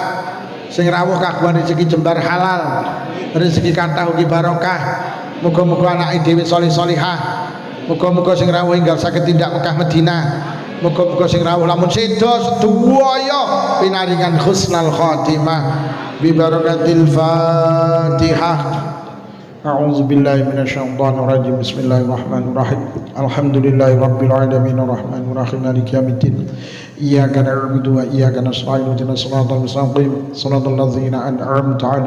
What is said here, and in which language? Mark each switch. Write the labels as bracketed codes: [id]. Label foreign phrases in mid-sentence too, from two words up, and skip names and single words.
[jv] Sing rawuh kagungan rezeki jembar halal. Rezeki kathah ugi barokah. Muga-muga anake dhewe salih-salihah. Muga-muga sing rawuh enggal saged tindak Mekah Madinah. Muga-muga sing rawuh lamun seda sedaya pinaringan [ar] حسن الخاتمة ببركة الفاتحة. أعوذ بالله من الشيطان الرجيم بسم الله الرحمن الرحيم. الحمد لله رب العالمين الرحمن الرحيم مالك يوم الدين. إياك نعبد وإياك نستعين اهدنا الصراط المستقيم. صراط الذين أنعمت عليهم